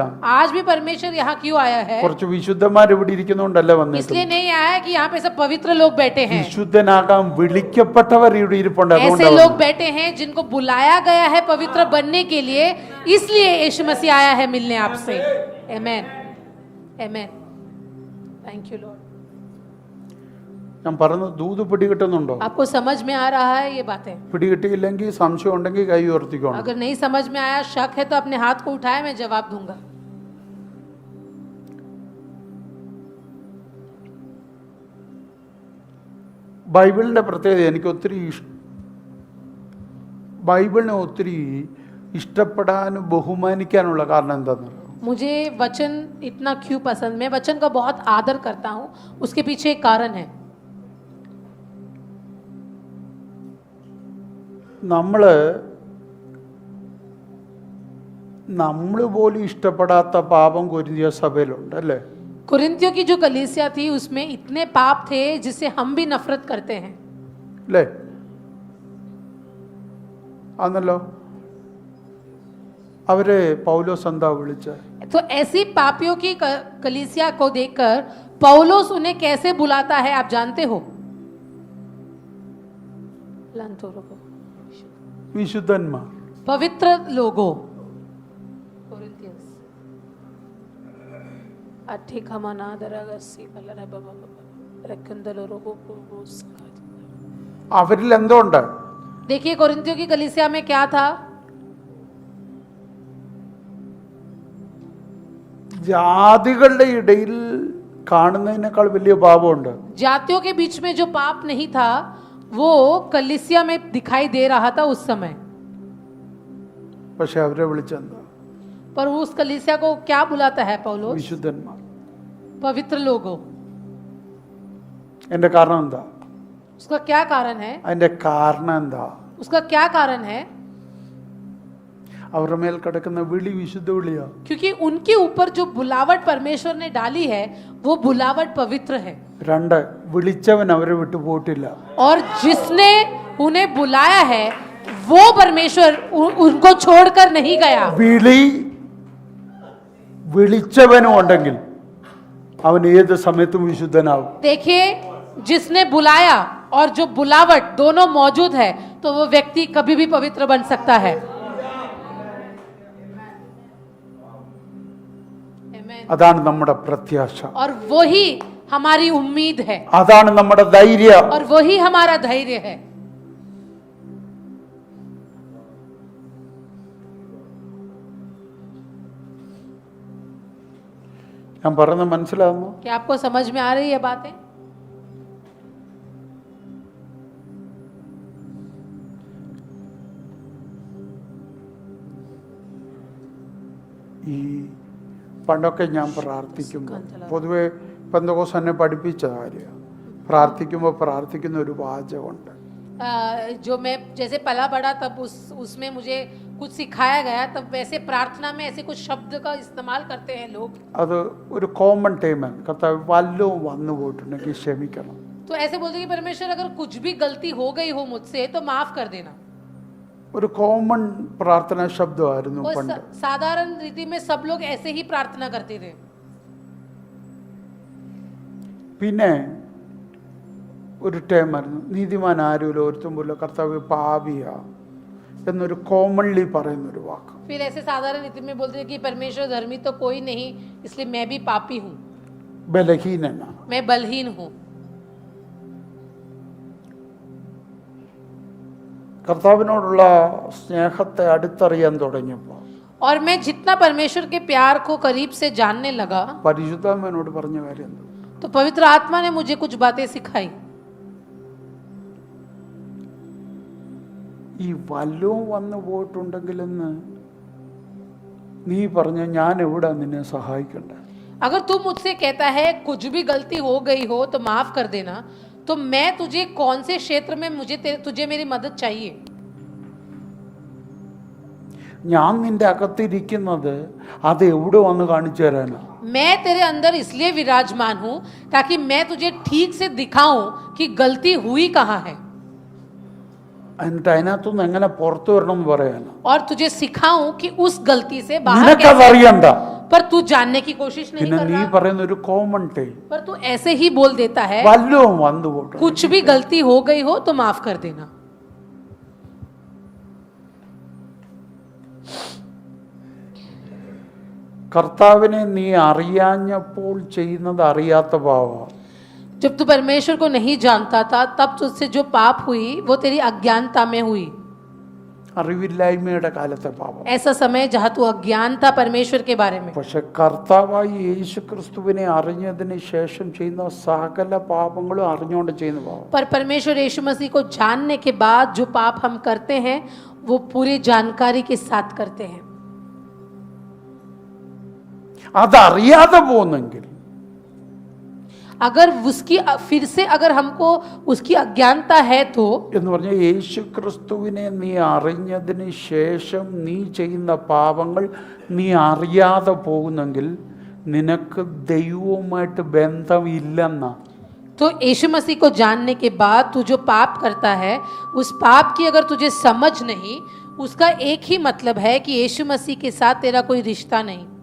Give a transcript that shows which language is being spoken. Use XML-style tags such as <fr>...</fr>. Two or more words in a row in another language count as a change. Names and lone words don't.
<hi>आज भी परमेश्वर यहाँ क्यों आया है?</hi> <ml>കുറച്ച് വിശുദ്ധന്മാർ ഇവിടെ ഇരിക്കുന്നോണ്ടല്ല വന്നത്.</ml> <hi>इसलिए नहीं आया कि यहाँ पे सब पवित्र लोग बैठे हैं।</hi> <ml>വിശുദ്ധനാകാൻ വിളിക്കപ്പെട്ടവർ ഇവിടെ ഇരിപ്പുണ്ട്.</ml> <hi>ऐसे</hi> <ml>അതുകൊണ്ടാണ്</ml> <hi>लोग बैठे हैं जिनको बुलाया गया है पवित्र बनने के लिए, इसलिए यीशु मसीह आया है मिलने आपसे। आमेन, आमेन।</hi> <en>Thank you Lord.</en> <ml>ഞാൻ പറഞ്ഞത് ദൂത് പിടികിട്ടുന്നുണ്ടോ?</ml> <hi>आपको समझ में आ रहा है ये बातें?</hi> <ml>പിടികിട്ടിയില്ലെങ്കിൽ സംശയം ഉണ്ടെങ്കിൽ കൈ ഉയർത്തിക്കോണം.</ml> <hi>अगर नहीं समझ में आया, शक है, तो अपने हाथ को उठाए, मैं जवाब दूंगा।</hi> <ml>ബൈബിളിന്റെ പ്രത്യേകത എനിക്ക് ബൈബിളിനെ ഒത്തിരി ഇഷ്ടപ്പെടാനും ബഹുമാനിക്കാനുള്ള കാരണം എന്താണെന്ന് അറിയാമോ?</ml> <hi>मुझे वचन इतना क्यों पसंद, मैं वचन का बहुत आदर करता हूँ, उसके पीछे एक कारण है।</hi> <ml>നമ്മൾ പോലും ഇഷ്ടപ്പെടാത്ത പാപം കൊരിന്തിയ സഭയിലുണ്ട് അല്ലേ?</ml> <hi>कुरिन्थियों की जो कलीसिया थी उसमें इतने पाप थे जिससे हम भी नफरत करते हैं,</hi> <ml>അല്ലേ? ആന്നല്ലോ. അവരെ പൗലോസ് എന്താ വിളിച്ചത്?</ml> <hi>तो ऐसी पापियों की कलीसिया को देखकर पौलुस उन्हें कैसे बुलाता है, आप जानते हो?</hi> <ml>വിശുദ്ധന്മാർ,</ml> <hi>पवित्र लोगों।</hi> <ml>അവരിൽ എന്തോ ഉണ്ട്?</ml> <hi>देखिए कोरिन्थियों की कलीसिया में क्या था?</hi> <ml>ജാതികളുടെ ഇടയിൽ കാണുന്നതിനേക്കാൾ വലിയ പാപമുണ്ട്.</ml> <hi>जातियों के बीच में जो पाप नहीं था वो कलीसिया में दिखाई दे रहा था उस समय,</hi> <ml>പക്ഷെ അവരെ വിളിച്ചെന്താ?</ml> <hi>पर उस कलीसिया को क्या बुलाता है पौलुस?</hi> <ml>വിശുദ്ധന്മാർ.</ml> <hi>पवित्र लोगों।</hi> <ml>എൻ്റെ കാരണം എന്താ?</ml> <hi>उसका क्या कारण है?</hi> <ml>അതിൻ്റെ കാരണം എന്താ?</ml> <hi>उसका क्या कारण है?</hi> <ml>അവരുടെ മേൽ കിടക്കുന്ന വിളി വിശുദ്ധ വിളിയാ.</ml> <hi>क्योंकि उनके ऊपर जो बुलावट परमेश्वर ने डाली है वो बुलावट पवित्र है. 2,</hi> <ml>വിളിച്ചവൻ അവരെ വിട്ടു പോയിട്ടില്ല.</ml> <hi>और जिसने उन्हें बुलाया है वो परमेश्वर उनको छोड़कर नहीं गया.</hi> <ml>വിളിച്ചവനും ഉണ്ടെങ്കിൽ അവൻ ഏത് സമയത്തും വിശുദ്ധനാവും.</ml> <hi>देखिए, जिसने बुलाया और जो बुलावट दोनों मौजूद है तो वो व्यक्ति कभी भी पवित्र बन सकता है.</hi> <ml>അതാണ് നമ്മുടെ പ്രത്യാശ.</ml> <hi>और वही हमारी उम्मीद है.</hi> <ml>അതാണ് നമ്മുടെ ധൈര്യം.</ml> <hi>और वही हमारा धैर्य है.</hi> <ml>ഞാൻ പറയുന്നത് മനസ്സിലാകുന്നു?</ml> <hi>क्या आपको समझ में आ रही है बातें?</hi> <ml>ഈ പണ്ടൊക്കെ ഞാൻ പ്രാർത്ഥിക്കുമ്പോൾ പൊതുവെ പെന്തക്കോസ്ത് എന്നെ പഠിപ്പിച്ച കാര്യമാണ്. പ്രാർത്ഥിക്കുമ്പോൾ പ്രാർത്ഥിക്കുന്ന ഒരു വാചകമുണ്ട്.</ml> <hi>जो मैं जैसे पला बड़ा तब उसमें मुझे कुछ सिखाया गया, तब वैसे प्रार्थना में ऐसे कुछ शब्द का इस्तेमाल करते हैं लोग.</hi> <ml>അത് ഒരു കോമൺ ടൈമാണ്. കർത്താവ് വല്ലവും വന്നു പോയിട്ടുണ്ടെങ്കിൽ ക്ഷമിക്കണം.</ml> <hi>तो ऐसे बोलते हैं कि परमेश्वर अगर कुछ भी गलती हो गई हो मुझसे तो माफ कर देना.</hi> <ml>ഒരു കോമൺ പ്രാർത്ഥനാ ശബ്ദമായിരുന്നു</ml> <hi>वो</hi> <ml>പണ്ട്.</ml> <hi>साधारण रीति में सब लोग ऐसे ही प्रार्थना करते थे.</hi> <ml>പിന്നെ ഒരു ടൈമായിരുന്നു നീതിമാൻ ആരുമില്ല ഒരുത്തും പോലും കർത്താവ് പാപിയാ എന്നൊരു കോമൺലി പറയുന്നൊരു വാക്ക്.</ml> <hi>फिर ऐसे साधारण रीति में बोलते हैं कि परमेश्वर धर्मी तो कोई नहीं, इसलिए मैं भी पापी हूँ,</hi> <ml>ബലഹീനനാ,</ml> <hi>मैं बलहीन हूँ.</hi> <ml>കർത്താവിനോടുള്ള സ്നേഹത്തെ അടുത്തറിയാൻ തുടങ്ങിയപ്പോൾ</ml> <hi>और मैं जितना परमेश्वर के प्यार को करीब से जानने लगा</hi> <ml>പരിശുദ്ധാത്മാവിനോട് പറഞ്ഞ കാര്യം എന്താ?</ml> <hi>तो पवित्र आत्मा ने मुझे कुछ बातें सिखाई.</hi> <ml>ഈ വല്ലവും വന്നു പോയിട്ടുണ്ടെങ്കിലെന്ന് നീ പറഞ്ഞ ഞാൻ എവിടെ നിന്നെ സഹായിക്കണ്ടേ?</ml> <hi>अगर तू मुझसे कहता है कुछ भी गलती हो गई हो तो माफ कर देना, तो मैं तुझे कौन से क्षेत्र में तुझे मेरी मदद चाहिए?</hi> <ml>ഞാൻ നിന്റെ അകത്തിരിക്കുന്നത് അത് എവിടെ വന്ന് കാണിച്ചു തരാനാ?</ml> <hi>मैं तेरे अंदर इसलिए विराजमान हूं ताकि मैं तुझे ठीक से दिखाऊं कि गलती हुई कहाँ है,</hi> <ml>എന്നിട്ട് അതിനകത്തുനിന്ന് എങ്ങനെ പുറത്തു വരണം എന്ന് പറയാനാ.</ml> <hi>और तुझे सिखाऊं कि उस गलती से बाहर</hi> <ml>നിനക്കത് അറിയണ്ട.</ml> <hi>पर तू जानने की कोशिश नहीं</hi> <ml>പിന്നെ</ml> <hi>कर</hi> <ml>നീ</ml> <hi>रहा,</hi> <ml>പറയുന്ന ഒരു</ml> <en>common time</en> <hi>पर तू ऐसे ही बोल देता है</hi> <ml>വല്ലവും വന്നു പോട്ടെ.</ml> <hi>कुछ भी गलती हो गई हो तो माफ कर देना.</hi> <ml>കർത്താവിനെ നീ അറിയാഞ്ഞപ്പോൾ ചെയ്യുന്നത് അറിയാത്ത പാപം.</ml> <hi>जब तू परमेश्वर को नहीं जानता था तब तुझसे जो पाप हुई वो तेरी अज्ञानता में हुई.</hi> <ml>അറിവില്ലായ്മയുടെ കാലത്തെ പാപം.</ml> <hi>ऐसा समय जहाँ तू अज्ञान था परमेश्वर के बारे में.</hi> <ml>പക്ഷെ കർത്താവായി യേശു ക്രിസ്തുവിനെ അറിഞ്ഞതിന് ശേഷം ചെയ്യുന്ന സകല പാപങ്ങളും അറിഞ്ഞുകൊണ്ട് ചെയ്യുന്ന പാപം.</ml> <hi>पर परमेश्वर यीशु मसीह को जानने के बाद जो पाप हम करते हैं वो पूरी जानकारी के साथ करते हैं.</hi> <ml>അതറിയാതെ പോകുന്നെങ്കിൽ</ml> <hi>अगर उसकी फिर से अगर हमको उसकी अज्ञानता है तो</hi> <ml>എന്ന് പറഞ്ഞാൽ യേശു ക്രിസ്തുവിനെ നീ അറിഞ്ഞതിന് ശേഷം നീ ചെയ്യുന്ന പാപങ്ങൾ നീ അറിയാതെ പോകുന്നെങ്കിൽ നിനക്ക് ദൈവവുമായിട്ട് ബന്ധമില്ലെന്നാ.</ml> <hi>तो यीशु मसीह को जानने के बाद तू जो पाप करता है उस पाप की अगर तुझे समझ नहीं, उसका एक ही मतलब है कि यीशु मसीह के साथ तेरा कोई रिश्ता नहीं.</hi>